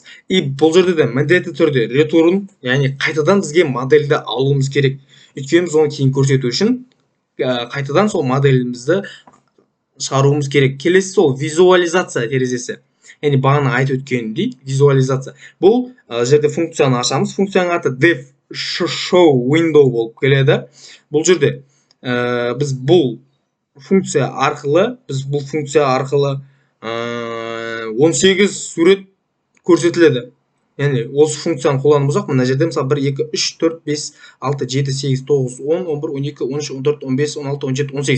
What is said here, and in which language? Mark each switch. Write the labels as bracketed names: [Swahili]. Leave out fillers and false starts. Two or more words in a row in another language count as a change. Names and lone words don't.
[Kazakh] И бұл жерде де міндетті түрде return, яғни қайтадан бізге модельді алуымыз керек. Өйткені біз оны кейін көрсету үшін қайтадан сол моделімізді шығаруымыз керек. Келесі сол визуализация терезесі. Яғни бағана айтып өткенімдей визуализация. Бұл жерде функцияны ашамыз. Функцияның аты dev show window болып келеді. Бұл жерде біз бұл функция арқылы 18 сурет көрсетіледі. Яғни осы функцияны қолданып болсақ, мына жерде мысалы 1, 2, 3, 4, 5, 6, 7, 8, 9, 10, 11, 12, 13, 14, 15, 16, 17, 18.